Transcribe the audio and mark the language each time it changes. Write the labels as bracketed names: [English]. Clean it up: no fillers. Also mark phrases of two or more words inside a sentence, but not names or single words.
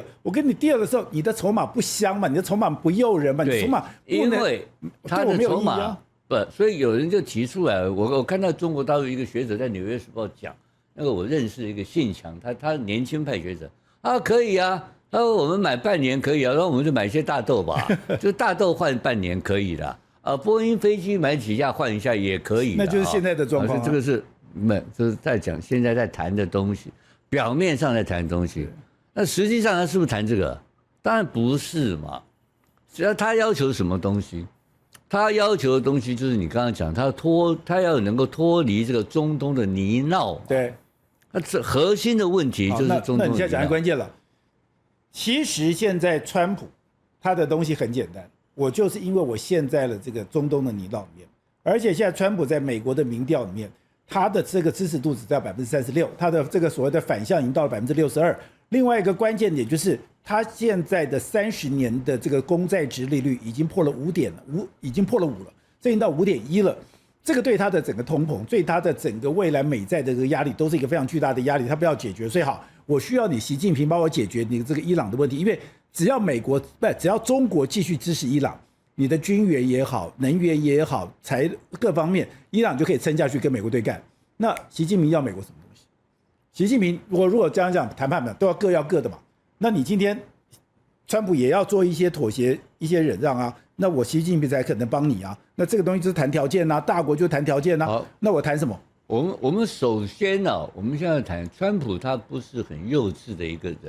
[Chinese] 我跟你 deal的時候，你的籌碼不香嘛，你的籌碼不誘人嘛，你籌碼因為他的籌碼不，所以有人就提出來，我看到中國大陸一個學者在《紐約時報》講，那個我認識一個姓強，他年輕派學者啊，可以啊，他說我們買半年可以啊，然後我們就買一些大豆吧，就大豆換半年可以的。波音飛機買幾架換一下也可以，那就是現在的狀況。這個是就是在講現在在談的東西，表面上在談的東西。那實際上他是不是談這個？當然不是嘛。只要他要求什麼東西，他要求的東西就是你剛剛講，他要能夠脫離這個中東的泥淖。對，那這核心的問題就是中東的泥淖。那你現在講關鍵了。其實現在川普他的東西很簡單。我就是因為我陷在了這個中東的泥淖裡面，而且現在川普在美國的民調裡面，他的這個支持度只在36%，他的這個所謂的反向已經到了62%。另外一個關鍵點就是，他現在的30年的這個公債殖利率已經破了5點了，已經破了5了，這已經到5.1了。這個對他的整個通膨，對他的整個未來美債的這個壓力，都是一個非常巨大的壓力。他不要解決，所以好，我需要你習近平幫我解決你這個伊朗的問題，因為只要只要中國繼續支持伊朗，你的軍援也好，能源也好，各方面，伊朗就可以撐下去跟美國對幹。那習近平要美國什麼東西？習近平，我如果這樣講談判的，都要各的嘛。那你今天川普也要做一些妥協、一些忍讓啊。那我習近平才可能幫你啊。那這個東西就是談條件啊，大國就談條件啊。好，那我談什麼？我們首先呢，我們現在談川普，他不是很幼稚的一個人。